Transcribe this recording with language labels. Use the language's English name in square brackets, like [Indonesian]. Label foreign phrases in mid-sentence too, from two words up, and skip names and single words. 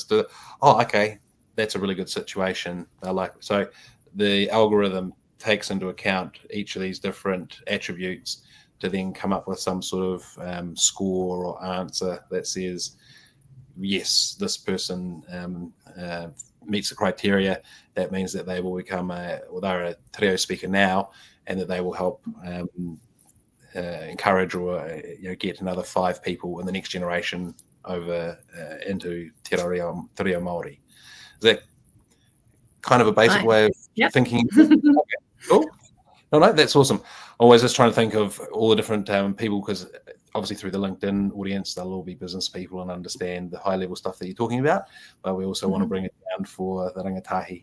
[English] Okay, that's a really good situation. So the algorithm takes into account each of these different attributes to then come up with some sort of score or answer that says, yes, this person meets the criteria. That means that they will become they're a [Māori] te reo [English] speaker now, and that they will help encourage or get another 5 people in the next generation over into [Māori] te reo Māori. [English] Is that kind of a basic way of thinking? Okay, cool. No, that's awesome. Always just trying to think of all the different people, because obviously through the LinkedIn audience, they'll all be business people and understand the high level stuff that you're talking about, but we also want to bring it down for the rangatahi.